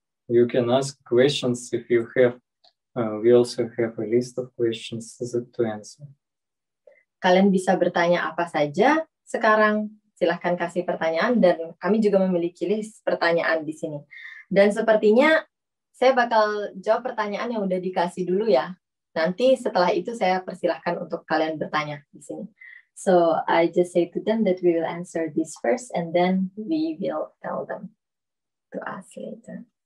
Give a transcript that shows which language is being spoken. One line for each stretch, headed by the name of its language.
English: You can ask questions if you have. We also have a list of questions to answer.
Indonesian: Kalian bisa bertanya apa saja sekarang. Silahkan kasih pertanyaan dan kami juga memiliki list pertanyaan di sini. Dan sepertinya saya bakal jawab pertanyaan yang udah dikasih dulu ya. Nanti setelah itu saya persilahkan untuk kalian bertanya di sini.
English: So I just say to them that we will answer this first and then we will tell them to us later.